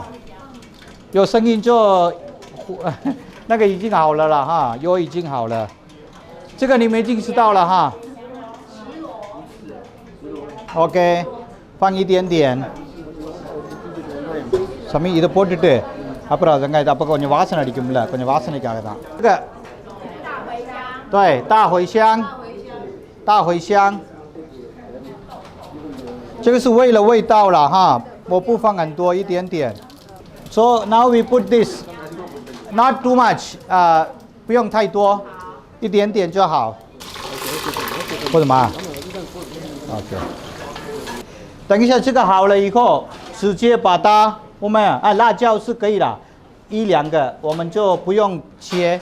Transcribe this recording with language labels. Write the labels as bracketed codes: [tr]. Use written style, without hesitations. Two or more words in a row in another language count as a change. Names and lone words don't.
[zh] 有声音就那个已经好了啦哈，油已经好了，这个你们已经知道了哈。OK， 放一点点。 [ta] 什么？இது போட்டுட்டு அப்புறம் வெங்காயத்தை அப்போ கொஞ்சம் வாசனை அடிக்கும்ல, கொஞ்சம் வாசனைக்காக தான். [zh] 这个对，大茴香，这个是为了味道了哈，我不放很多，一点点。 [en] So now we put this, not too much, [zh] 不用太多，一点点就好。或者嘛 ？OK。等一下这个好了以后，直接把它我们辣椒是可以的， 一两个，我们就不用切。